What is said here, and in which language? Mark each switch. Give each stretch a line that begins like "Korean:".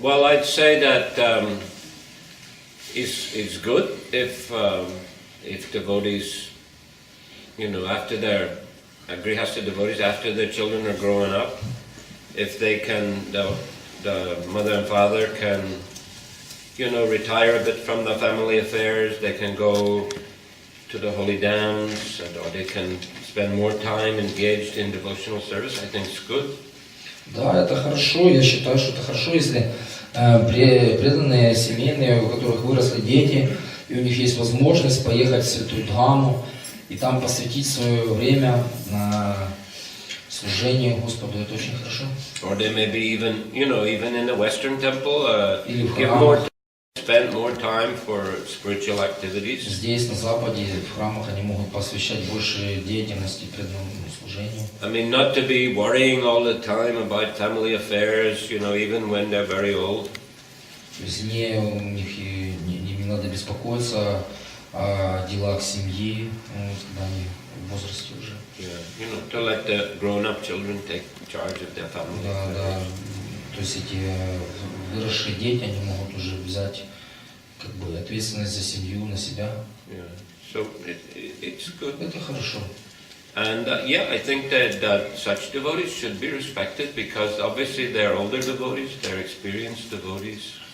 English: Well, I'd say that it's good if devotees, after their grihastha devotees, after their children are growing up, if they can, the mother and father can, retire a bit from the family affairs, they can go to the holy dams, or they can spend more time engaged in devotional service. I think it's good.
Russian: Да, это хорошо. Я считаю, что это хорошо, если преданные семейные, у которых выросли дети, и у них есть возможность поехать в Святую Дхаму и там посвятить свое время на служение Господу. Это очень хорошо.
English: Or they may be even in the Western temple, spend more time for spiritual activities.
Russian: Здесь, на Западе, в храмах они могут посвящать больше деятельности преданному служению.
English: I mean, not to be worrying all the time about family affairs, even when they're very old.
Russian: То есть у них не надо беспокоиться о делах семьи, когда они в возрасте уже.
English: Yeah, to let the grown-up children take charge of their family.
Russian: Да. То есть эти выросшие дети, они могут уже взять ответственность за семью на себя.
English: Yeah. So it's good.
Russian: Это хорошо.
English: And I think that such devotees should be respected, because obviously they're older devotees, they're experienced devotees.